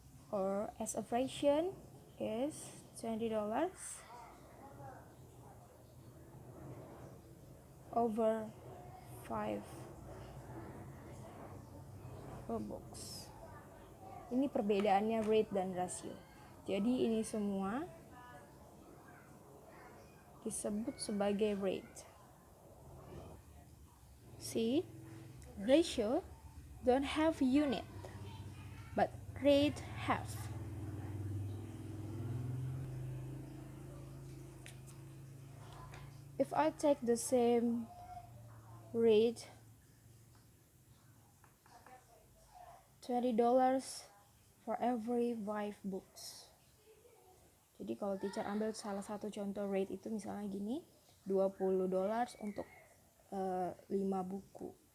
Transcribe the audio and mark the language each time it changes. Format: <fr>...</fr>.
<en>or as a fraction is $20 over 5 books.</en> <id>Ini perbedaannya rate dan rasio. Jadi ini semua disebut sebagai rate.</id> <en>See, ratio don't have unit, but rate have. If I take the same rate, $20 for every 5 books.</en> <id>Jadi kalau teacher ambil salah satu contoh rate itu misalnya gini, $20 untuk 5 buku.</id>